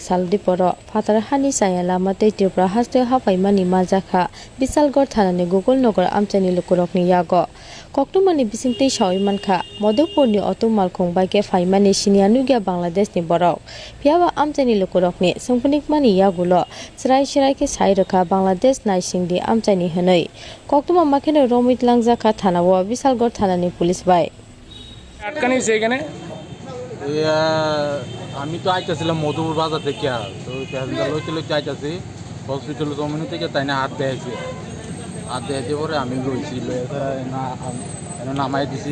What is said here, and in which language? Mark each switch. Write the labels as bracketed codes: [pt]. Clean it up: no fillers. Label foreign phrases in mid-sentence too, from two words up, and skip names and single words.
[trp] sal diporo fatar hani sayala matai tripra haste hapai mani majakha bisalgor thanani gogol nogor amchani lukurokni yago koktumani bisingtei sawi mankha modopurni auto malkhung baike faimani sinianugya bangladesh ni borok piawa amchani lukurokni sungpunik mani yagulo srai srai ke sairokha bangladesh naisingdi amchani hanai koktuma makhene romit langjaka thanawo bisalgor থানানি পুলিশ ভাই [bn] আটকানি সেখানে আমি তো আইতেছিলাম মধুপুর বাজার থেকে তো প্যাসেঞ্জার লইতে আইতেছি হসপিটাল কমিউনি থেকে তাই না হাত দেয়ছে পরে আমি রয়েছি নামাই দিছি।